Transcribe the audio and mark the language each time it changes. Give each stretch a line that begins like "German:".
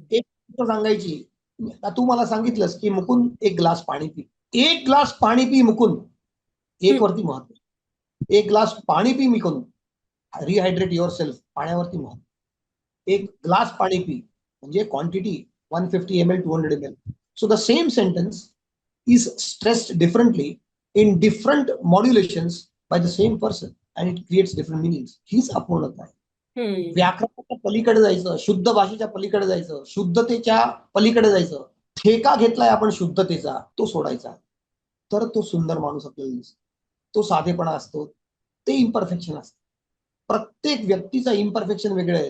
Marathi: एक गोष्ट सांगायची, तू मला सांगितलंस की मुकुंद एक ग्लास पाणी पी. एक ग्लास पाणी पी मुकुंद, एक वरती महत्व. एक ग्लास पाणी P Mukund,
English: rehydrate yourself,
Marathi: पाण्यावरती महत्व. एक ग्लास पाणी पी म्हणजे quantity 150 ml, 200 ml.
English: So the same sentence is stressed differently in different modulations by the same person and it creates different meanings.
Marathi: हीच अपूर्णता आहे. व्याकरणाच्या पलीकडे जायचं, शुद्ध भाषेच्या पलीकडे जायचं, शुद्धतेच्या पलीकडे जायचं. ठेका घेतलाय आपण शुद्धतेचा, तो सोडायचा, तर तो सुंदर माणूस आपल्याला दिसतो. तो साधेपणा असतो, ते इम्परफेक्शन असतं. प्रत्येक व्यक्तीचा इम्परफेक्शन वेगळं आहे.